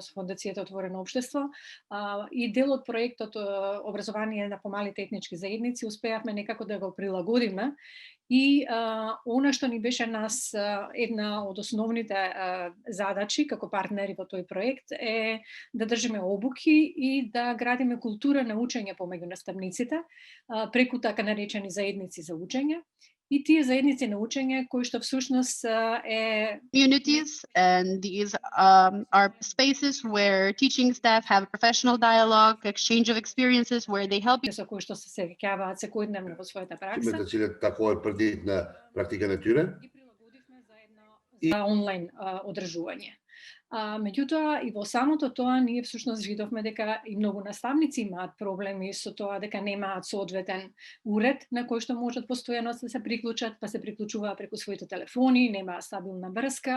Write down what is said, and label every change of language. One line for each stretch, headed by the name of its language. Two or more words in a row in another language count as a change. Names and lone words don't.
Macedonian: со Фондацијата Отворено општество и дел од проектот Образование на помалите етнички заедници успеавме некако да го прилагодиме и она што ни беше нас една од основните задачи како партнери во тој проект е да држиме обуки и да градиме култура на учење помеѓу наставниците преку така наречени заедници за учење. И тие заедници на учење кои што всушност е
English: communities, and these are spaces where teaching staff have professional dialogue, exchange of experiences where they help
Macedonian: со кои што се сеќаваат секојдневно во својата пракса. Met cilj tako predvidna praktika nature. И прилагодивме заедно за онлайн одржување. Меѓутоа и во самото тоа ние всушност видовме дека и многу наставници имаат проблеми со тоа дека немаат соодветен уред на кој што можат постојано да се приклучат, па се приклучуваат преку своите телефони, немаат стабилна врска.